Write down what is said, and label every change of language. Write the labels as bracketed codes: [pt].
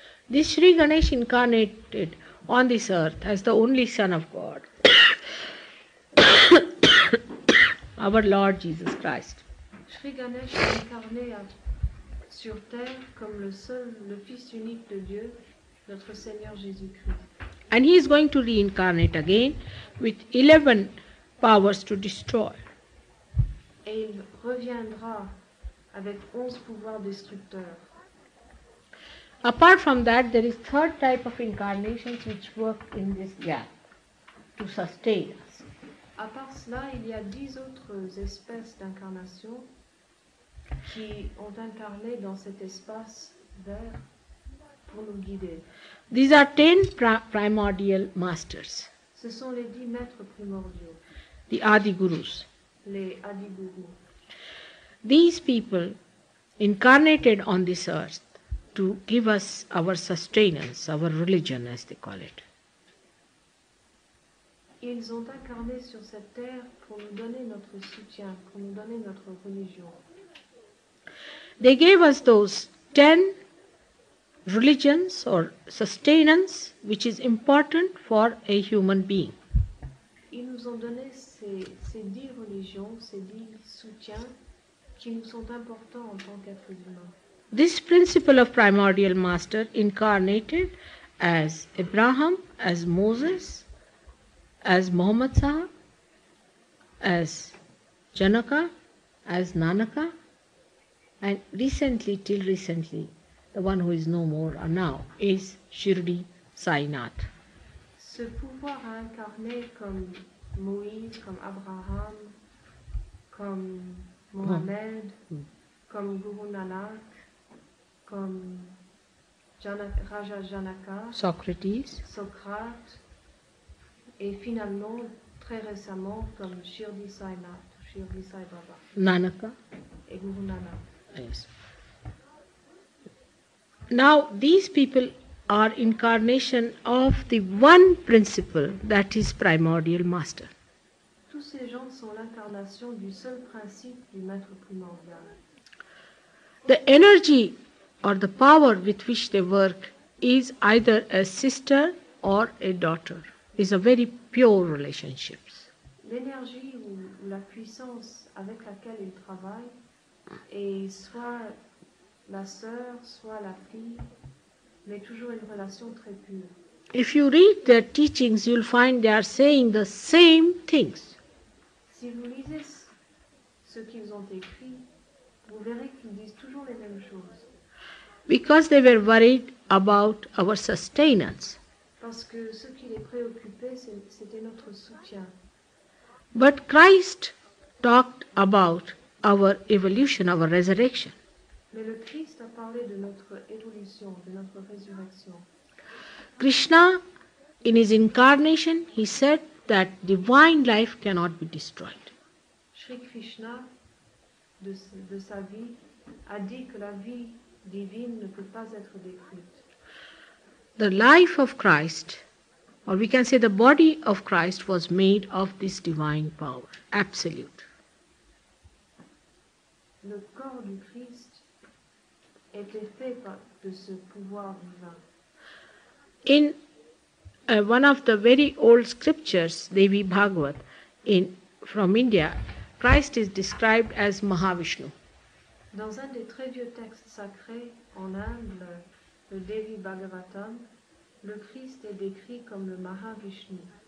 [en] This Sri Ganesh incarnated on this earth as the only Son of God, our Lord Jesus Christ. [fr] Sri Ganesh est incarné sur terre comme le Fils unique de Dieu, notre Seigneur Jésus-Christ. [en] And he is going to reincarnate again with 11 powers to destroy. [fr] Et il reviendra avec 11 pouvoirs destructeurs. [en] Apart from that, there is third type of incarnations which work in this gap to sustain us. [fr] À part cela, il y a 10 autres espèces d'incarnation qui ont incarné dans cet espace vert pour nous guider. [en] These are 10 primordial masters, [fr] Ce sont les 10 maîtres primordiaux, [en] the Adi Gurus. [fr] les Adigurus. [en] These people incarnated on this earth to give us our sustenance, our religion as they call it. [fr] Ils ont incarné sur cette terre pour nous donner notre soutien, pour nous donner notre religion. [en] They gave us those 10 religions or sustenance which is important for a human being. [fr] Ils nous ont donné ces 10 religions, ces 10 soutiens qui nous sont importants en tant qu'êtres humains. [en] This principle of primordial master incarnated as Abraham, as Moses, as Muhammad Sahab, as Janaka, as Nanaka, and till recently, the one who is no more now is Shirdi Sai Nath. [fr] Ce pouvoir a incarné comme Moïse, comme Abraham, comme Mohamed, comme Guru Nanak, comme Raja Janaka, [en] Socrates, [fr] Socrate, et finalement, très récemment, comme Shirdi Sai Nath, Shirdi Sai Baba [en] Nanaka. [fr] et Guru Nanak. [en] Yes. Now these people are incarnation of the one principle that is primordial master. [fr] Tous ces gens sont l'incarnation du seul principe du maître primordial. [en] The energy or the power with which they work is either a sister or a daughter. Is a very pure relationships. [fr] L'énergie ou la puissance avec laquelle ils travaillent est soit la sœur, soit la fille, mais toujours une relation très pure. [en] If you read their teachings, you'll find they are saying the same things. [fr] Si vous lisez ce qu'ils ont écrit, vous verrez qu'ils disent toujours les mêmes choses. [en] Because they were worried about our sustenance. [fr] Parce que ce qui les préoccupait, c'était notre soutien. [en] But Christ talked about our evolution, our resurrection. [fr] Mais le Christ a parlé de notre évolution, de notre résurrection. [en] Krishna, in his incarnation, he said that divine life cannot be destroyed. [fr] Shri Krishna, de sa vie, a dit que la vie divine ne peut pas être détruite. [en] The life of Christ, or we can say the body of Christ, was made of this divine power, absolute. [fr] Le corps du Christ était fait de ce pouvoir divin. [en] In one of the very old scriptures, Devi Bhagavat, from India, Christ is described as Mahavishnu. [fr] Dans un des très vieux textes sacrés en Inde, le Devi Bhagavatam, le Christ est décrit comme le Mahavishnu.